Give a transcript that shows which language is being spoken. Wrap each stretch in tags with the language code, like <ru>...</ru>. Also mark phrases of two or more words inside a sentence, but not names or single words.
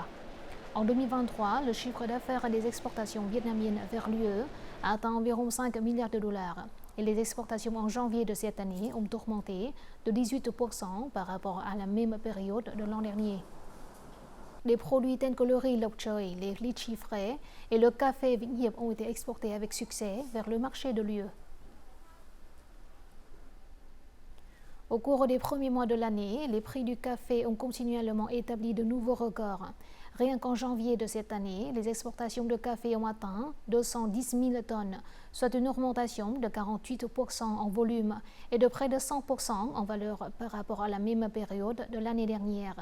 <fr>En 2023, le chiffre d'affaires des exportations vietnamiennes vers l'UE a atteint environ 5 milliards de dollars et les exportations en janvier de cette année ont augmenté de 18% par rapport à la même période de l'an dernier. Les produits tels que le riz lộc trời, les litchis frais et le café Vĩnh Hiệp ont été exportés avec succès vers le marché de l'UE. Au cours des premiers mois de l'année, les prix du café ont continuellement établi de nouveaux records. Rien qu'en janvier de cette année, les exportations de café ont atteint 210 000 tonnes, soit une augmentation de 48% en volume et de près de 100% en valeur par rapport à la même période de l'année dernière.</fr>